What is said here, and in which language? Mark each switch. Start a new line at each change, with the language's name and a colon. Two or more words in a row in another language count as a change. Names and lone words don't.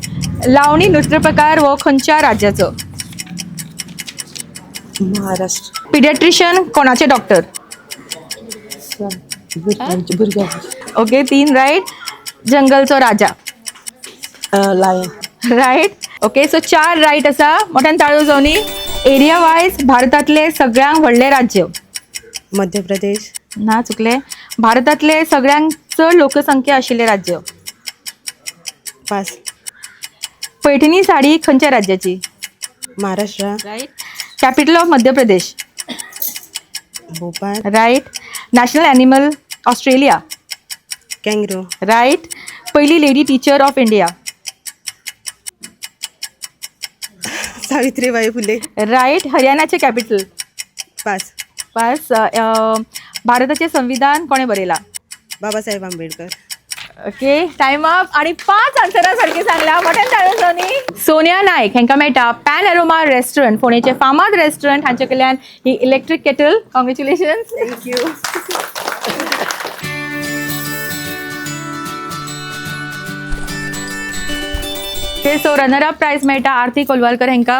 Konkani: लावणी नृत्य प्रकार हो खंयच्या राज्याचो? महाराष्ट्र. पिडियाट्रिशियन कोणाचे डॉक्टर? भुरग्यांचे. ओके, 3 राईट. जंगलचो राजा? लायन.
English: Right. Okay, so
Konkani: 4 राईट आसा. मोठ्यान ताळयो जावनी.
English: area wise
Konkani: भारतातले सगळ्यांत व्हडले राज्य. मध्य प्रदेश. ना चुकले. भारतातले सगळ्यांत चड लोकसंख्या आशिल्ले राज्य. पास. पैठणी साडी खंयच्या राज्याची? महाराष्ट्र.
English: Right. Capital of
Konkani: मध्य प्रदेश? भोपाळ. राईट.
English: National animal Australia?
Konkani: कँगरू. राईट.
English: पहिली lady teacher of India?
Konkani: सावित्रीबाई फुले. राईट. हरियाणाचे कॅपिटल? पास. पास. भारताचे संविधान कोणे बरयला? बाबासाहेब आंबेडकर. ओके,
English: time up.
Konkani: आणि 5 आन्सरां सारखी सांगल्या. मोठ्यान ताळयो जावनी. सोनिया नायक हांकां मेळटा पॅन एरोमा रेस्टॉरंट, फोंडेचे फामाद रेस्टॉरंट, हांचे कडल्यान ही
English: electric kettle.
Konkani: कॉंग्रेच्युलेशन्स. थँक्यू.
English: so runner up prize
Konkani: मेळटा आरती कोलवालकर हांकां.